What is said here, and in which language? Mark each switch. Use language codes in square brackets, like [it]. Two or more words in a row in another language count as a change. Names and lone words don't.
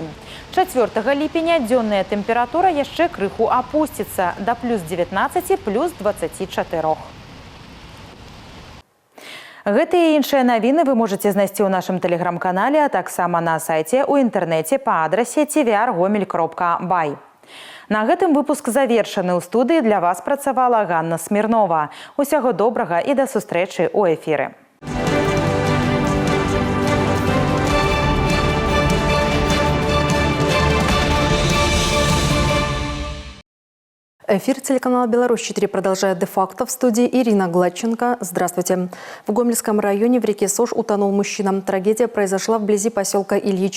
[be] 4 ліпеня дзённая тэмпература яшчэ крыху апусціцца да плюс 19, плюс 24. Гэтыя і іншыя навіны вы можаце знайсці ў нашым тэлеграм-канале, а таксама на сайце ў інтэрнэце па адрасе tvr.gomel.by. На гэтым выпуск завершаны. У студыі для вас працавала Ганна Смірнова. Усяго добрага і да сустрэчы ў эфіры. [ru] Эфир телеканала «Беларусь-4» продолжает де-факто. В студии Ирина Гладченко. Здравствуйте. В Гомельском районе в реке Сош утонул мужчина. Трагедия произошла вблизи поселка Ильич.